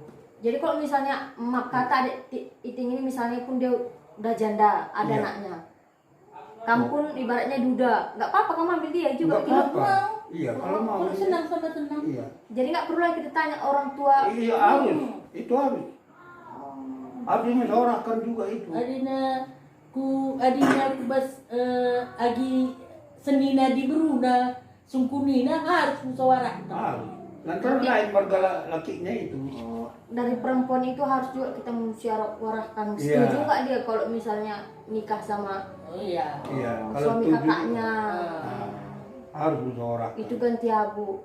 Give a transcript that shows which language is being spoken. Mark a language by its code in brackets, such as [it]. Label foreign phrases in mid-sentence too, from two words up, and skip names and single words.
[id] Jadi kalau misalnya maaf kata adik Iting ini misalnya pun dia udah janda, ada Iya. anaknya. Kamu pun ibaratnya duda, nggak apa-apa kamu ambil dia juga. Enggak Gitu. apa-apa. Iya, kalau mau. Kalau senang sama senang. Iya. Jadi nggak perlu lagi kita tanya orang tua. Iya harus. Itu harus. Harus menyorahkan juga itu. [btx] Adina ku bas agi senina di beruna sungkunina [id] harus musyawarah. Harus. Nanti lain warga lakinya itu. Dari perempuan itu harus juga kita musyawarahkan. Iya. Setuju nggak dia kalau misalnya nikah sama Oh iya. Iya. suami setuju, kakaknya? harus musyawarah. Itu ganti abu.